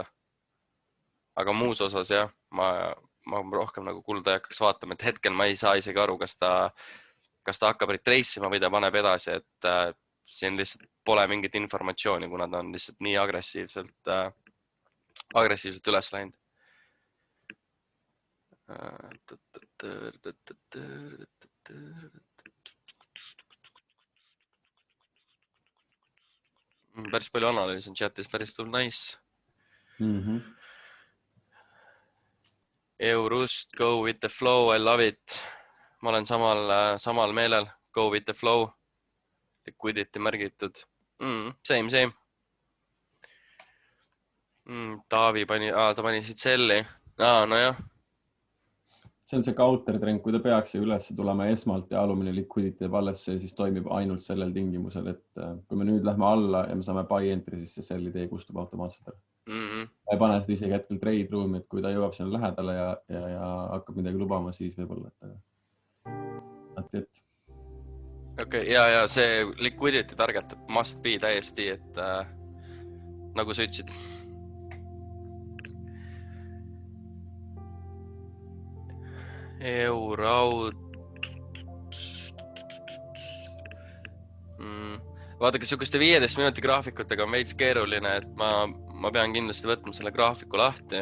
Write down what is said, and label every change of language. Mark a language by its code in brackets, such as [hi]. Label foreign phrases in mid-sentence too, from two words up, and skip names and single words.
[et] Aga muus osas jah, ma rohkem nagu kulda ei hakkaks vaatama, et hetkel ma ei saa isegi aru, kas ta hakkab retrace ima või ta paneb edasi, et siin lihtsalt pole mingit informatsiooni, kuna ta on lihtsalt nii agressiivselt üles läinud. Päris palju analüüsi on chatis, päris tull nice. [en] Eurust, go with the flow, I love it. [et] Ma olen samal meelel, [en] go with the flow. [et] Liquidity märgitud. Same. Taavi ta pani siit selli. Nojah. See on see [en] counter trend, [et] kui ta peaks üles tulema esmalt ja alumine liquidity alles, see siis toimib ainult sellel tingimusel, et kui me nüüd lähme alla ja me saame [en] buy entry, [et] siis see selli tee kustub automaatselt ära. Ei pane seda isegi hetkel [en] trade room'i, [et] et kui ta jõuab sinna lähedale ja hakkab midagi lubama, siis võib-olla, et Okay, ja see [en] liquidity target must be [et] täiesti, et nagu sa ütlesid. Euraud. Vaadake, siukeste 15 minuti graafikutega on veits keeruline, et ma pean kindlasti võtma selle graafiku lahti.